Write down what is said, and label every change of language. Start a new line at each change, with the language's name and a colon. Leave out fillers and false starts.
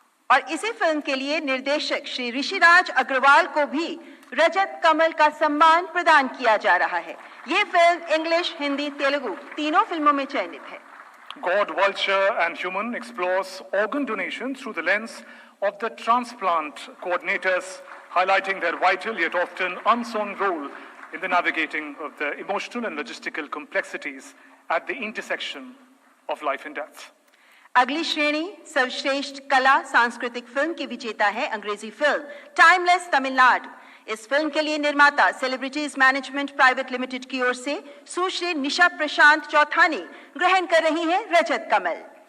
Hindi: और इसी फिल्म के लिए निर्देशक श्री ऋषिराज अग्रवाल को भी रजत कमल का सम्मान प्रदान किया जा रहा है। ये फिल्म इंग्लिश, हिंदी, तेलुगु तीनों फिल्मों में चयनित है।
English: God, Vulture and Human explores organ donation through the lens of the transplant coordinators, highlighting their vital yet often unsung role in the navigating of the emotional and logistical complexities at the intersection of life and death.
Hindi: अगली श्रेणी सर्वश्रेष्ठ कला सांस्कृतिक film की विजेता है अंग्रेजी film timeless Tamil Nadu. इस फिल्म के लिए निर्माता सेलिब्रिटीज मैनेजमेंट प्राइवेट लिमिटेड की ओर से सुश्री निशा प्रशांत चौथानी ग्रहण कर रही हैं रजत कमल।